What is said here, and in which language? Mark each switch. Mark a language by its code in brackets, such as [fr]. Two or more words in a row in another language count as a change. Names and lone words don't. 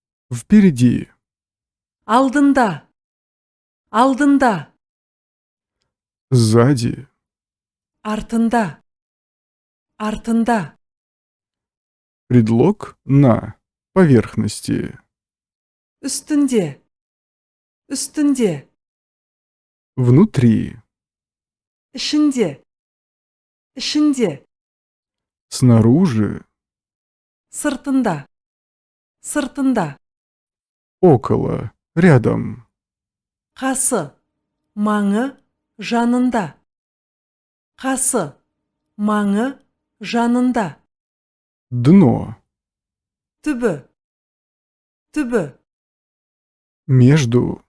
[ru] Впереди. [kk] Алдында. Алдында. [ru] Сзади. [kk] Артында. Артында. [ru] Предлог на поверхности. [kk] Үстінде. Үстінде. [ru] Внутри. [kk] Ішінде. Ішінде. [ru] Снаружи. [kk] Сыртында. Сыртында. [ru] Около. Рядом. [kk] Қасы. Маңы. Жанында. Қасы. Маңы. Жанында. [ru] Дно. [kk] Түбі. Түбі. [ru] Между.